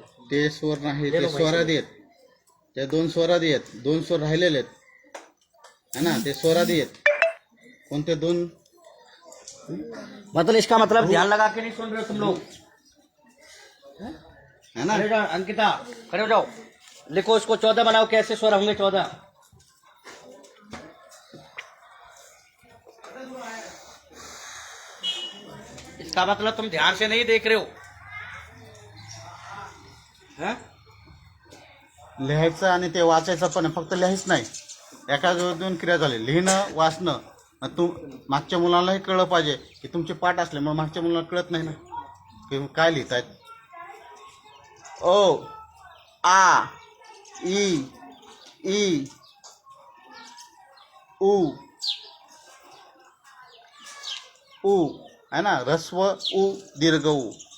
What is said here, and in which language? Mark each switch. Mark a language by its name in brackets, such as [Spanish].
[Marathi] ते स्वर नाही, ते स्वरादी आहेत. ते 2 स्वरादी आहेत, 2 स्वर राहिलेले आहेत [Hindi] है ना, [Marathi] ते स्वरादी आहेत. कोणते 2? [Hindi] मतलब इसका मतलब ध्यान लगा के नहीं सुन रहे हो तुम लोग, है ना. खड़े जाओ अंकिता, खड़े हो जाओ, लिखो इसको 14 बनाओ, कैसे स्वर होंगे 14? इसका मतलब तुम ध्यान से नहीं देख रहे हो, हैं? [Marathi] लिहायचं आणि ते वाचायचं पण आहे, फक्त लिहायच नाही. एका 2 क्रिया झाली, लिहिणं वाचणं. मागच्या मुलांनाही कळलं पाहिजे की तुमचे पाठ असल्यामुळे मागच्या मुलांना कळत नाही ना की काय लिहितायत. ओ आ ई ई उ उ [Hindi] है ना, [Marathi] ऱ्हस्व उ दीर्घ उ.